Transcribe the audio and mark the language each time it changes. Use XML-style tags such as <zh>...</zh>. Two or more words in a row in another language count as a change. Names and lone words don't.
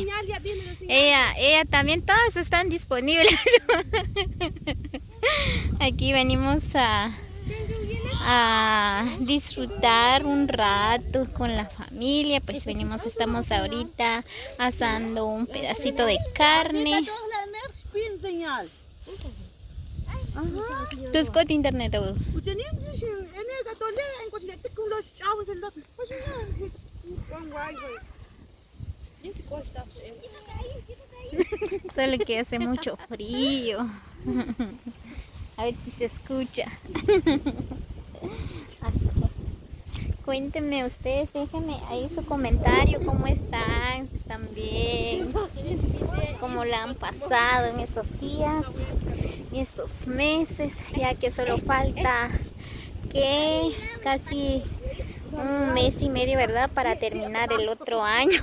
<es>Ella también, todas están disponibles. Aquí venimos a disfrutar un rato con la familia. Pues estamos ahorita asando un pedacito de carne. Dus kot internet ook. Solo que hace mucho frío. A ver si se escucha. Así que cuéntenme ustedes, déjenme ahí su comentario, cómo están, si están bien, cómo la han pasado en estos días y estos meses, ya que solo falta que casi un mes y medio, ¿verdad?, para terminar el otro año.</es>